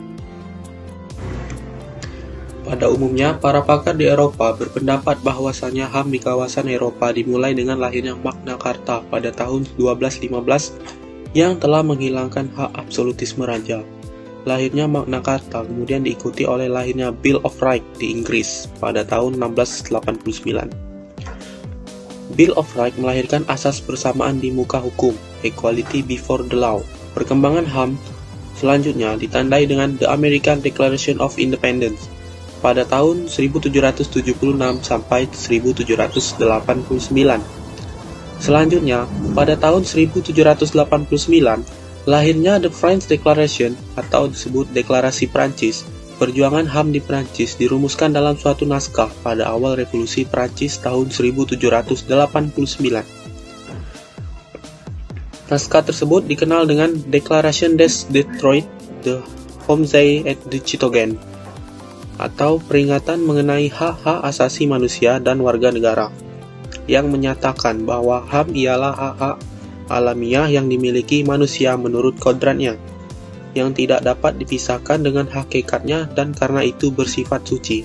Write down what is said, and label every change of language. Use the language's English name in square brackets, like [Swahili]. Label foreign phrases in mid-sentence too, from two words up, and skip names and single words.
[Indonesian] Pada umumnya, para pakar di Eropa berpendapat bahwasanya HAM di kawasan Eropa dimulai dengan lahirnya Magna Carta pada tahun 1215 yang telah menghilangkan hak absolutisme raja. Lahirnya Magna Carta kemudian diikuti oleh lahirnya Bill of Rights di Inggris pada tahun 1689. Bill of Rights melahirkan asas persamaan di muka hukum, [English] equality before the law. [Indonesian] Perkembangan HAM selanjutnya ditandai dengan The American Declaration of Independence pada tahun 1776 sampai 1789. Selanjutnya, pada tahun 1789, lahirnya The French Declaration atau disebut Deklarasi Prancis. Perjuangan HAM di Prancis dirumuskan dalam suatu naskah pada awal Revolusi Prancis tahun 1789. Naskah tersebut dikenal dengan Declaration des Detroit de Hommes et de Citoyens atau peringatan mengenai hak-hak asasi manusia dan warga negara, yang menyatakan bahwa HAM ialah hak-hak alamiah yang dimiliki manusia menurut kodratnya, yang tidak dapat dipisahkan dengan hakikatnya dan karena itu bersifat suci.